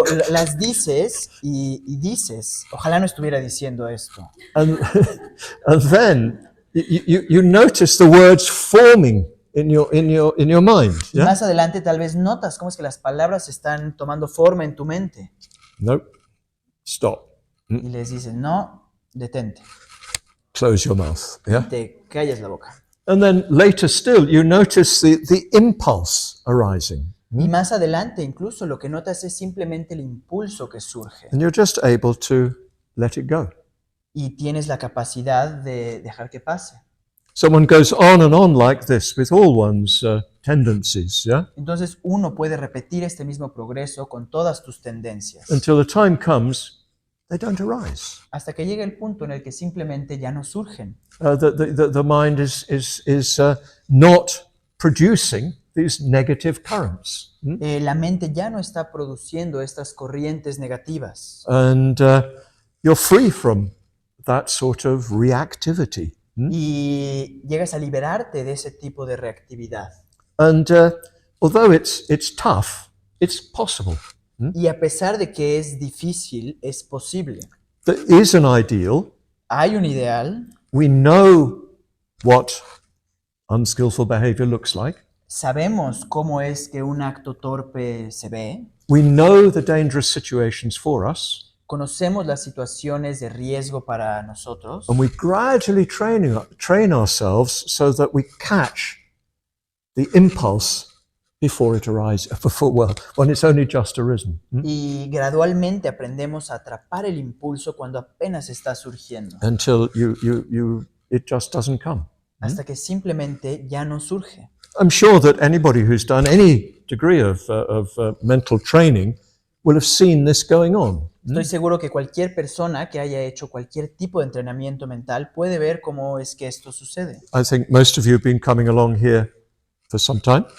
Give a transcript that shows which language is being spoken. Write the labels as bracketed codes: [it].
[es] Las dices y dices, ojalá no estuviera diciendo esto. [en] And then you notice the words forming in your mind. [es] Y [en] Yeah? [es] más adelante tal vez notas cómo es que las palabras están tomando forma en tu mente. [en] Nope. Stop. [es] Y les dices, no, detente, [en] Close your mouth. Yeah? [es] te callas la boca. [en] And then later still, you notice the impulse arising. [es] Y más adelante, incluso, lo que notas es simplemente el impulso que surge. [en] And you're just able to let it go. [es] Y tienes la capacidad de dejar que pase. [en] Someone goes on and on like this with all one's tendencies, yeah? [es] Entonces uno puede repetir este mismo progreso con todas tus tendencias. [en] Until the time comes, they don't arise. [es] Hasta que llega el punto en el que simplemente ya no surgen. [en] The mind is not producing these negative currents. [es] La mente ya no está produciendo estas corrientes negativas. [en] And you're free from that sort of reactivity. [es] Y llegas a liberarte de ese tipo de reactividad. [en] And although it's tough, it's possible. [es] Y a pesar de que es difícil, es posible. [en] There is an ideal. [es] Hay un ideal. [en] We know what unskillful behavior looks like. [es] Sabemos cómo es que un acto torpe se ve. [en] We know the dangerous situations for us. [es] Conocemos las situaciones de riesgo para nosotros. [en] And we gradually train ourselves so that we catch the impulse before it arises, when it's only just arisen. [es] Y gradualmente aprendemos a atrapar el impulso cuando apenas está surgiendo. [en] Until it just doesn't come. [es] Hasta que simplemente ya no surge. [en] I'm sure that anybody who's done any degree of mental training will have seen this going on. [es] Estoy seguro que cualquier persona que haya hecho cualquier tipo de entrenamiento mental puede ver cómo es que esto sucede. [en] I think most of you have been coming along here for some time.